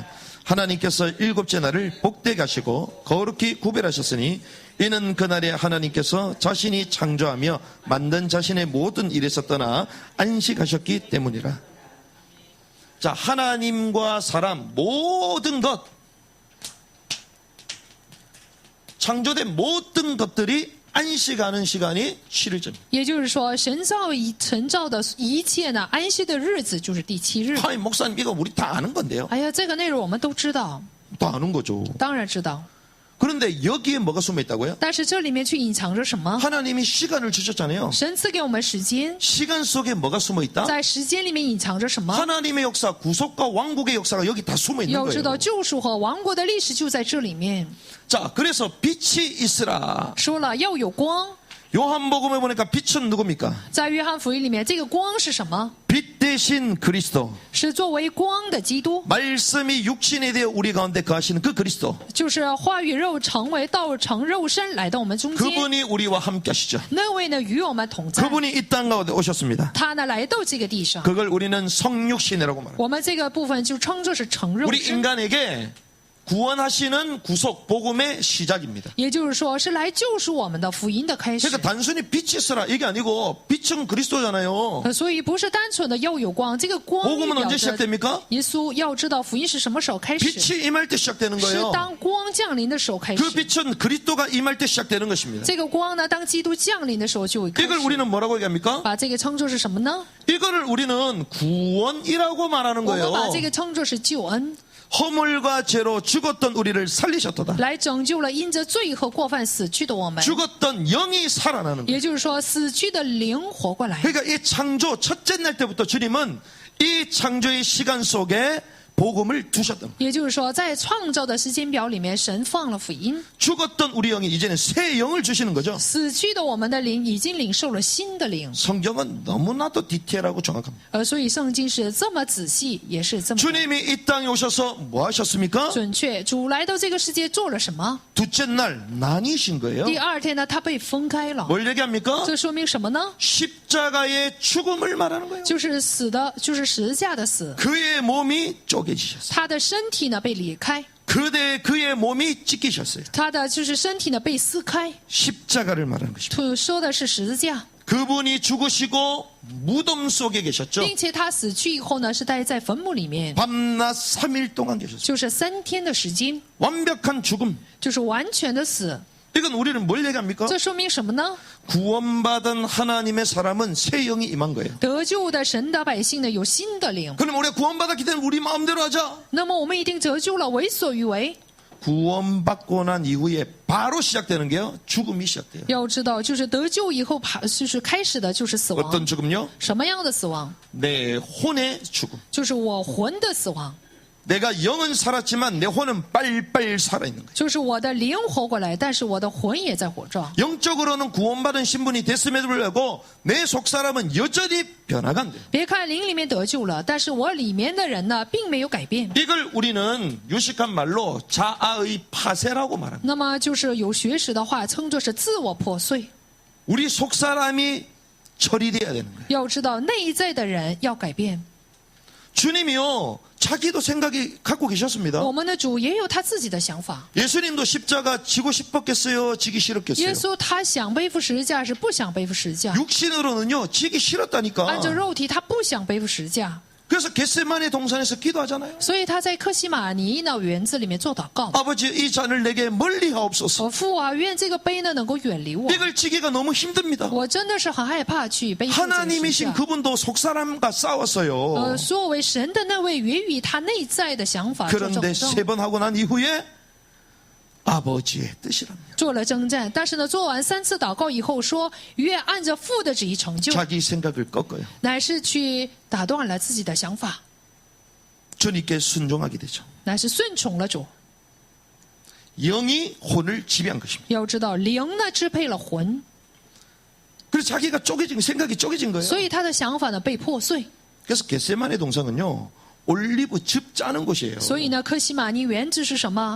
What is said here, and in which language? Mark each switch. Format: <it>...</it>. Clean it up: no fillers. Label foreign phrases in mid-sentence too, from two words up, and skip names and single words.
<ko>하나님께서 일곱째 날을 복되게 하시고 거룩히 구별하셨으니 이는 그날에 하나님께서 자신이 창조하며 만든 자신의 모든 일에서 떠나 안식하셨기 때문이라. 자, 하나님과 사람 모든 것, 창조된 모든 것들이 안식하는 시간이 7일째입니다.</ko> <zh>也就是说，神造的一切呢，安息的日子就是第7日。</zh> <ko>하나님 목사님 이거 우리 다 아는 건데요.</ko> <zh>哎呀，这个内容我们都知道，</zh> <ko>다 아는 거죠.</ko> <zh>当然知道。</zh> <ko>그런데 여기에 뭐가 숨어 있다고요?</ko> <zh>但是这里面却隐藏着什么？</zh> <ko>하나님이 시간을 주셨잖아요.</ko> <zh>神赐给我们时间，</zh> <ko>시간 속에 뭐가 숨어 있다?</ko> <zh>在时间里面隐藏着什么？</zh> <ko>하나님의 역사, 구속과 왕국의 역사가 여기 다 숨어 있는</ko> <zh>要知道</zh> <ko>거예요.</ko> <zh>救赎和王国的历史就在这里面。</zh> <ko>자, 그래서 빛이 있으라.</ko> <zh>说了要有光，</zh> <ko>요한복음에 보니까 빛은 누굽니까?</ko> <zh>在约翰福音里面，这个光是什么？</zh> <ko>빛 대신 그리스도.</ko> <zh>是作为光的基督，</zh> <ko>말씀이 육신이 되어 우리 가운데 거하시는 그 그리스도.</ko> <zh>就是话语肉成为道成肉身来到我们中间。</zh> <ko>그분이 우리와 함께 하시죠.</ko> <zh>那位呢与我们同在，</zh> <ko>그분이 이 땅 가운데 오셨습니다.</ko> <zh>他呢来到这个地上，</zh> <ko>그걸 우리는 성육신이라고 말합니다.</ko> <zh>我们这个部分就称作是成肉</zh> <ko>우리</ko> <zh>身。</zh> <ko>인간에게 구원하시는 구속 복음의 시작입니다.</ko> <zh>也就是说，是来救赎我们的福音的开始。</zh> <ko>그러니까 단순히 빛이 있어라 이게 아니고 빛은 그리스도잖아요.</ko> <zh>所以不是单纯的要有光，这个光</zh> <ko>복음은</ko> <zh>代</zh> <ko>언제</ko> <zh>表着</zh> <ko>시작됩니까?</ko> <zh>耶稣要知道福音是什么时候开始，</zh> <ko>빛이 임할 때 시작되는</ko> <zh>是</zh> <ko>거예요.</ko> <zh>当光降临的时候开始</zh> <ko>그 。 빛은 그리스도가 임할 때 시작되는 것입니다.</ko> <zh>这个光呢，当基督降临的时候就会开</zh> <ko>이걸</ko> <zh>始。</zh> <ko>우리는 뭐라고 얘기합니까?</ko> <zh>把这个称作是什么呢？</zh> <ko>이거를 우리는 구원이라고 말하는</ko> <zh>我们</zh> <ko>거예요.</ko> <zh>把这个称作是救恩，</zh> <ko>허물과 죄로 죽었던 우리를 살리셨도다.</ko> <zh>来拯救了因着罪和过犯死去的我们。</zh> <ko>죽었던 영이 살아나는 거예요.</ko> <zh>也就是说，死去的灵活过来。</zh> <ko>그러니까 이 창조 첫째 날 때부터 주님은 이 창조의 시간 속에 복음을 두셨던 거예요.</ko> <zh>也就是说，在创造的时间表里面，神放了福音，</zh> <ko>죽었던 우리 영이 이제는 새 영을 주시는 거죠.</ko> <zh>死去的我们的灵已经领受了新的灵。</zh> <ko>성경은 너무나도 디테일하고 정확합니다.</ko> <zh>所以圣经是这么仔细，也是这么</zh> <ko>주님이 이 땅에 오셔서 뭐 하셨습니까?</ko> <zh>准确。主来到这个世界做了什么？</zh> <ko>둘째 날 나뉘신 거예요.</ko> <zh>第二天呢，他被分开了。</zh> <ko>뭘 얘기합니까?</ko> <zh>这说明什么呢？</zh> <ko>십자가의 죽음을 말하는 거예요.</ko> <zh>就是死的，就是十字架的死。</zh> <ko>그의 몸이 쪼개지셨어요.</ko> <zh>他的身体呢被裂开，</zh> <ko>그의 몸이 찢기셨어요.</ko> <zh>他的就是身体呢被撕开。</zh> <ko>십자가를 말하는 것입니다.</ko> <zh>说的是十字架，</zh> <ko>그분이 죽으시고 무덤 속에 계셨죠.</ko> <zh>并且他死去以后呢，是待在坟墓里面，</zh> <ko>밤낮 3일 동안 계셨어요.</ko> <zh>就是3天的时间，</zh> <ko>완벽한 죽음.</ko> <zh>就是完全的死。</zh> <ko>이건 우리는 뭘 얘기합니까?</ko> <zh>这说明什么呢？</zh> <ko>구원받은 하나님의 사람은 새 영이 임한 거예요.</ko> <zh>得救的神的百姓呢有新的灵，</zh> <ko>그럼 우리가 구원받았기 때문에 우리 마음대로 하자.</ko> <zh>那么我们一定得救了，为所欲为。</zh> <ko>구원받고 난 이후에 바로 시작되는 게요. 죽음이 시작돼요.</ko> <zh>要知道，就是得救以后，就是开始的就是死</zh> <ko>어떤</ko> <zh>亡。</zh> <ko>죽음요?</ko> <zh>什么样的死亡？</zh> <ko>내 혼의 죽음.</ko> <zh>就是我魂的死亡，</zh> <ko>내가 영은 살았지만 내 혼은 빨빨 살아있는 거예요.</ko> <zh>就是我的灵活过来，但是我的魂也在活着。</zh> <ko>영적으로는 구원받은 신분이 됐음에도 불구하고 내 속사람은 여전히 변화가 안 돼요.</ko> <zh>别看灵里面得救了，但是我里面的人呢，并没有改变。</zh> <ko>이걸 우리는 유식한 말로 자아의 파쇄라고 말합니다.</ko> <zh>那么就是有学识的话，称作是自我破碎。</zh> <ko>우리 속사람이 처리돼야 되는 거예요.</ko> <zh>要知道，内在的人要改变。</zh> <ko>주님이요, 자기도 생각이 갖고 계셨습니다.</ko> <zh>我们的主也有他自己的想法。</zh> <ko>예수님도 십자가 지고 싶었겠어요? 지기</ko> <zh>耶</zh> <ko>싫었겠어요?</ko> <zh>稣他想背负十字架，是不想背负十字架。</zh> <ko>육신으로는요, 지기 싫었다니까.</ko> <zh>按照肉体，他不想背负十字架，</zh> <ko>그래서 겟세마네 동산에서 기도하잖아요.</ko> <zh>所以他在克西马尼那园子里面做祷告。</zh> <ko>아버지, 이 잔을 내게 멀리 하옵소서.</ko> <zh>我父啊，愿这个杯呢能够远离我。</zh> <ko>이걸 지기가 너무 힘듭니다.</ko> <zh>我真的是很害怕去背负这个十字</zh> <ko>하나님이신</ko> <zh>架。</zh> <ko>그분도 속사람과 싸웠어요.</ko> <zh>作为神的那位，源于他内在的想法做</zh> <ko>그런데</ko> <zh>争</zh> <ko>3번 하고 난 이후에 아버지의 뜻이랍니다.</ko> <zh>做了征战，但是呢，做完3次祷告以后说，愿按着父的旨意成就，</zh> <ko>자기 생각을 꺾어요.</ko> <zh>乃是去打断了自己的想法，</zh> <ko>주님께 순종하게 되죠.</ko> <zh>乃是顺从了主。</zh> <ko>영이 혼을 지배한 것입니다.</ko> <zh>要知道，灵呢支配了魂，</zh> <ko>그래서 자기가 쪼개진 생각이 쪼개진 거예요.</ko> <zh>所以他的想法呢被破碎。</zh> <ko>그래서 겟세마네 동산은요, 올리브 즙 짜는 곳이에요.</ko> <zh>所以呢，克西马尼园子是什么？</zh>